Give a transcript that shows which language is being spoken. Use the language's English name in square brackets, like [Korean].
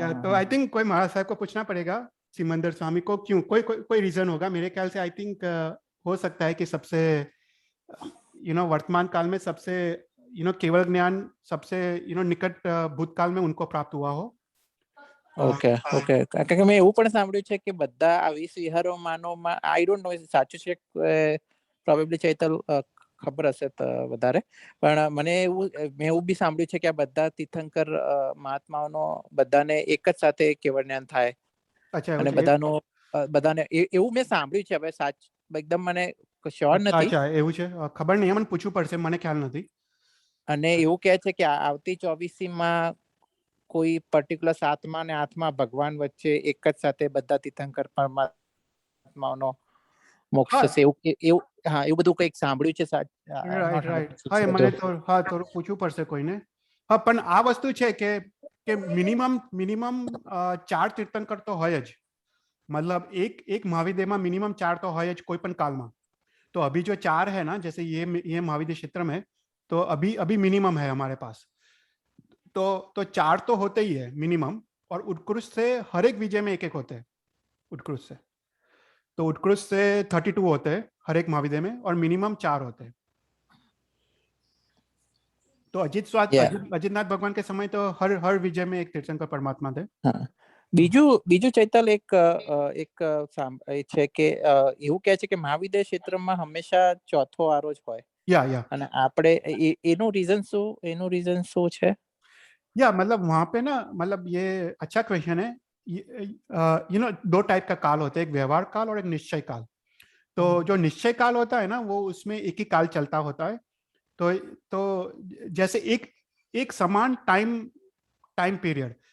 [Hindi] या तो [English] I think [Hindi] कोई महाराज साहब को पूछना पड़ेगा सिमंदर स्वामी को, क्यों, कोई रीजन होगा। मेरे ख्याल से [English] I think [Hindi] हो सकता है कि सबसे वर्तमान काल में सबसे केवल ज्ञान सबसे निकट भूतकाल में उनको प्राप्त हुआ हो। [Gujarati] ઓકે ઓકે કારણ કે મેં એવું પણ સાંભળ્યું છે કે બધા આ 20 વિહારોમાંનો [English] I don't know [Gujarati] સાચું છે, પ્રોબેબલી ચૈતલ ખબર હશે તો વધારે, પણ મેં એવું બી સાંભળ્યું છે કે આ બધા તીર્થંકર મહાત્માઓનો બધાને એક જ સાથે કેવળ જ્ઞાન થાય [Hindi] अच्छा [Gujarati] અને બધાને એવું મેં સાંભળ્યું છે। હવે એકદમ મને શ્યોર નથી। अच्छा એવું છે, ખબર નહીં, મને પૂછવું પડશે, મને ખ્યાલ નથી। અને એવું કહે છે કે આવતી 24મીમાં કોઈ પર્ટિક્યુલર 7મા અને 8મા ભગવાન વચ્ચે એક જ સાથે બધા તીર્થંકર પરમાત્માઓનો મોક્ષ થશે, એવું હા એવું બધું કંઈક સાંભળ્યું છે। રાઈટ હા, મને તો હા થોડું પૂછવું પડશે કોઈને। હા પણ આ વસ્તુ છે કે મિનિમમ 4 તીર્થંકર તો હોય જ, [Hindi] मतलब एक महाविद्य में मिनिमम 4 तो है कोई पण काल में। तो अभी जो 4 है ना, जैसे ये महाविद्य क्षेत्र में, तो अभी मिनिमम है हमारे पास। तो 4 तो होते ही है मिनिमम, और उत्कृष्ट से हर एक विजय में एक होते हैं। उत्कृष्ट से तो उत्कृष्ट से 32 होते हैं हर एक महाविद्य में, और मिनिमम 4 होते हैं। तो अजितनाथ भगवान के समय तो हर विजय में एक तीर्थंकर परमात्मा थे। [Gujarati] બીજું ચૈતલ એક છે કે એવું કહે છે કે મહાવિદ્ય ક્ષેત્રમાં હંમેશા ચોથો વારો જ હોય, [Hindi] या [Gujarati] અને આપણે એનું રીઝન શું છે? [Hindi] या मतलब वहां पे ना, मतलब ये अच्छा क्वेश्चन है। दो टाइप का काल होता है, एक व्यवहार काल और एक निश्चय काल। तो जो निश्चय काल होता है ना, वो उसमें एक ही काल चलता होता है। तो जैसे एक समान टाइम पीरियड,